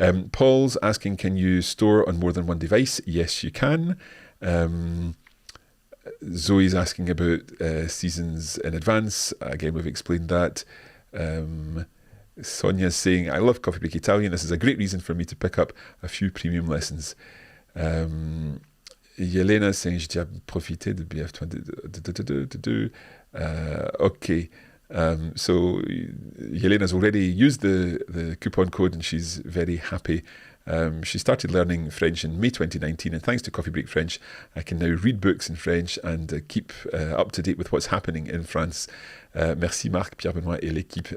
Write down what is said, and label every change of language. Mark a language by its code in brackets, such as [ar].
[en] Paul's asking, can you store on more than one device? Yes, you can. Zoe's asking about seasons in advance. Again, we've explained that. Sonia's saying, I love Coffee Break Italian. This is a great reason for me to pick up a few premium lessons. Yelena's saying, [fr] j'ai déjà profité de BF20. [en] Okay. So Yelena's already used the coupon code and she's very happy. She started learning French in May 2019, and thanks to Coffee Break French, I can now read books in French and keep up to date with what's happening in France. [fr] Merci Marc, Pierre Benoît et l'équipe.